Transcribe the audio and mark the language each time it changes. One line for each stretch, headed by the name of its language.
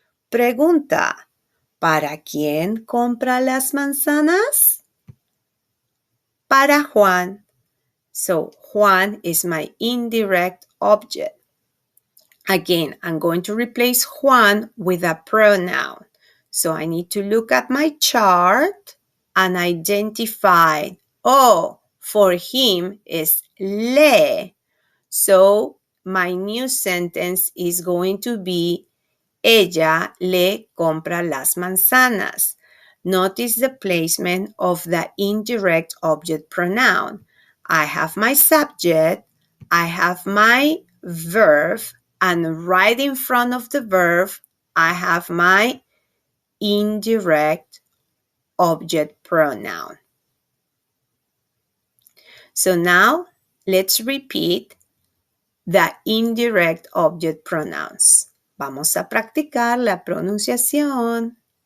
Spanish: Pregunta, ¿para quién compra las manzanas? Para Juan.
English: So Juan is my indirect object. Again, I'm going to replace Juan with a pronoun. So I need to look at my chart and identify, oh, for him is le. So my new sentence is going to be,
Spanish: ella le compra las manzanas.
English: Notice the placement of the indirect object pronoun. I have my subject, I have my verb, and right in front of the verb, I have my indirect object pronoun. So now, let's repeat the indirect object pronouns.
Spanish: Vamos a practicar la pronunciación.